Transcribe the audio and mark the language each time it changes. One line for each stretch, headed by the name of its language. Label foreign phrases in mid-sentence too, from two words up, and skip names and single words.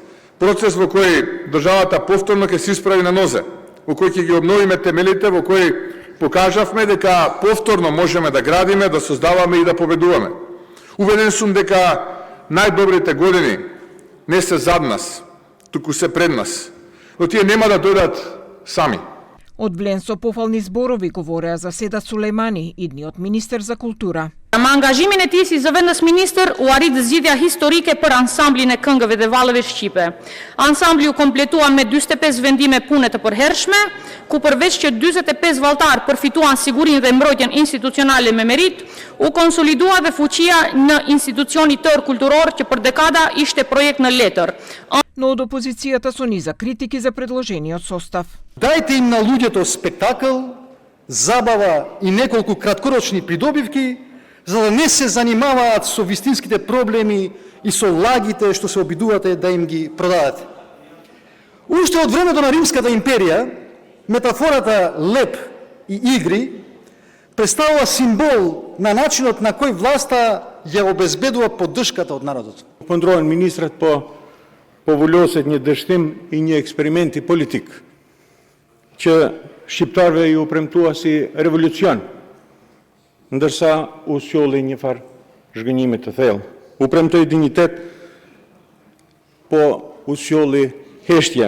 Macedonian: Процес во кој државата повторно ќе се исправи на нозе, во кој ќе ги обновиме темелите, во кој покажавме дека повторно можеме да градиме, да создаваме и да победуваме. Убеден сум дека најдобрите години не се зад нас, туку се пред нас. Но тие нема да дојдат сами. Од Блен со пофални зборови говореа за Седат Сулејмани, идниот министер за култура.
Albanian: Ama angazhimin e tij si zëvendës ministër u arrit zgjidhja historike për ansamblin e këngëve dhe vallëve shqipe. Ansambli u kompletua me 45 vendime pune të përhershme, ku përveç që 45 valltar përfituan sigurinë dhe mbrojtjen institucionale me merit, u konsolidua dhe fuqia në institucioni tërë kulturor që për dekada ishte projekt në letër.
Macedonian: Но од опозицијата со низа критики за предложениот состав. Дајте им на луѓето спектакл, забава и неколку краткорочни придобивки, за да не се занимаваат со вистинските проблеми и со лагите што се обидувате да им ги продадете. Уште од времето на Римската империја, метафората леп и игри представува символ на начинот на кој власта ја обезбедува поддршката од народот. Поздравувам министрот по волјосот
Albanian: një dështim i një eksperimenti politik që shqiptarëve ju premtua si revolucion, ndërsa u sjolli një farë zhgënjimi të thellë. U premtoi dinjitet, po u sjolli heshtje.